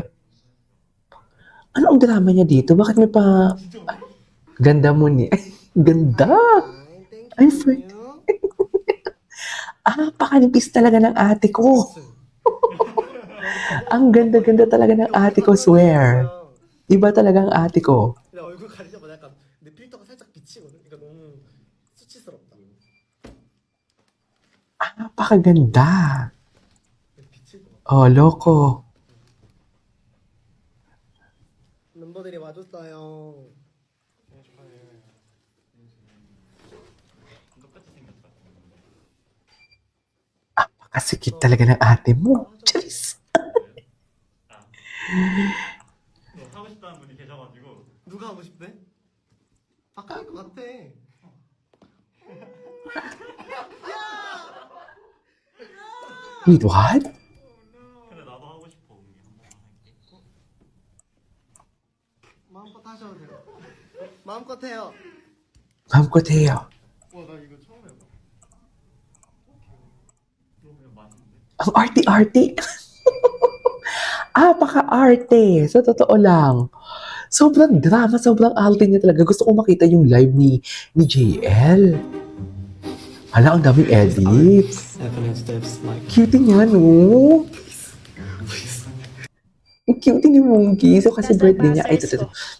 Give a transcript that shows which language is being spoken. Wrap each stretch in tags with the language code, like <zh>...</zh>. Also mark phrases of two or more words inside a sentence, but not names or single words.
<tl>Ano ang drama niya dito? Bakit may pa... Ay, ganda mo ni... Ay, ganda! Ay, friend. Pakanipis talaga ng ate ko. Ang ganda-ganda talaga ng ate ko, swear. Iba talaga ang ate ko.</tl> <ko>나 얼굴 가릴 때마다 약간 내 필터가 살짝 비치거든. 그러니까 너무 수치스럽다.</ko> <tl>Napakaganda.</tl> <ko>비칠 것 같아.</ko> <tl>Oh, loko.</tl> <ko>멤버들이 와줬어요.</ko> <tl>Napakasikip talaga ng ate mo. Charis.</tl> <ko>하고 싶다는 분이 계셔가지고 누가 하고 싶대? 아까일 것 같아.</ko> <en>Wait, what?</en> <ko>근데 나도 하고 싶어 우리 한번 할게. 마음껏 하셔도 돼요. 마음껏 해요.</ko> <tl>Ma'am ko, Teo.</tl> <ko>와나 이거 처음 해봐. 너무 맛있는데?</ko> <tl>Ang arte-arte. Paka-arte. Sa totoo lang. Sobrang drama, sobrang arte niya talaga. Gusto ko makita yung live ni JL. Hala, ang daming edits.</tl> <en>7 steps like</en> <tl>Cutie niya, no? Ang cutie ni Monkey. So, kasi birthday niya. Ay, ito.</tl>